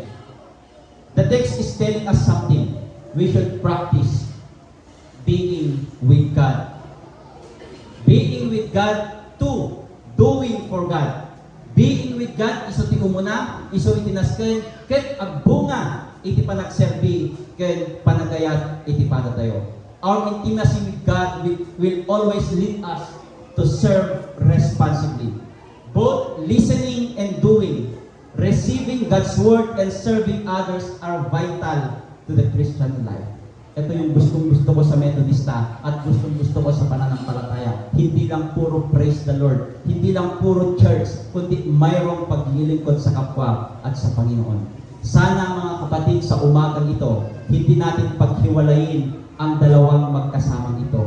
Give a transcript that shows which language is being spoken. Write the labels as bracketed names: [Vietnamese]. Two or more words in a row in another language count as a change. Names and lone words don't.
[English] The text is telling us something. We should practice being with God. Being with God to doing for God. Being with God, [Iloko] iso ti umuna, iso itinasken, ket agbunga, iti panagserbi, ket panagayat, iti padatayo. [English] Our intimacy with God will always lead us to serve responsibly. Both listening and doing, receiving God's word and serving others are vital to the Christian life. [Filipino] Ito yung gustong-gusto ko sa Methodista at gustong-gusto ko sa pananampalataya. Hindi lang puro [English] praise the Lord, [Filipino] hindi lang puro church, kundi mayroong paglilingkod sa kapwa at sa Panginoon. Sana mga kapatid, sa umagang ito, hindi natin paghiwalayin ang dalawang magkasamang ito.